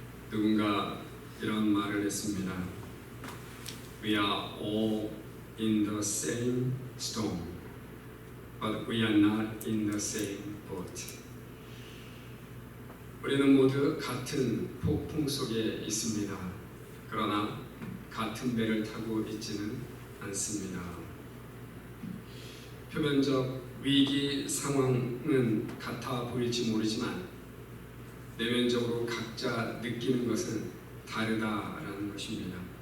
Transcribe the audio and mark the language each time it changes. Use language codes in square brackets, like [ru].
[ko] 누군가 이런 말을 했습니다. [en] We are all in the same storm, but we are not in the same boat. [ko] 우리는 모두 같은 폭풍 속에 있습니다. 그러나 같은 배를 타고 있지는 않습니다. 표면적 위기 상황은 같아 보일지 모르지만 내면적으로 각자 느끼는 것은 다르다라는 것입니다.